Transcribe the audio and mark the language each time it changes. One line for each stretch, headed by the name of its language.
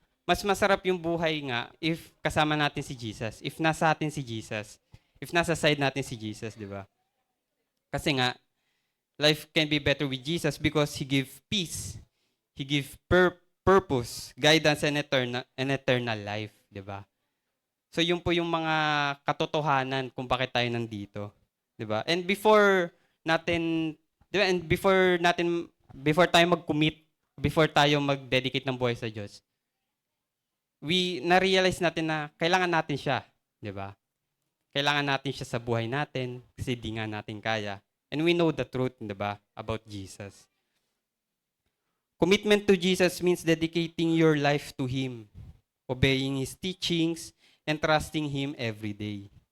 Filipino: Mas masarap yung buhay nga if kasama natin si Jesus, if nasa atin si Jesus, if nasa side natin si Jesus, di ba?
English: Kasi nga, life can be better with Jesus because He give peace, He give purpose, guidance, and eternal life, di ba?
Filipino: So yun po yung mga katotohanan kung bakit tayo nandito, di ba? And before natin, di ba? And before tayo mag-commit, before tayo mag-dedicate ng buhay sa Diyos, na-realize natin na kailangan natin siya, di ba? Kailangan natin siya sa buhay natin kasi di nga natin kaya.
English: And we know the truth, di ba, about Jesus. Commitment to Jesus means dedicating your life to Him, obeying His teachings, and trusting Him every day.